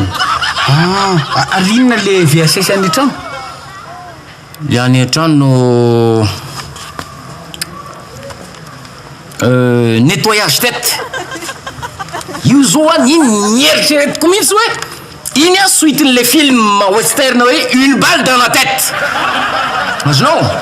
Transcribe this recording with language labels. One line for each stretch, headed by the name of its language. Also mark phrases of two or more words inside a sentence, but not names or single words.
Malagasy: Ary inona le VHS any an-trano? Le any an-trano
French: nettoyage tête.
Malagasy: Io zao a iny eritreretiko mihitsy hoe iny a suiten'le film western hoe une balle dans la tête. Azonao?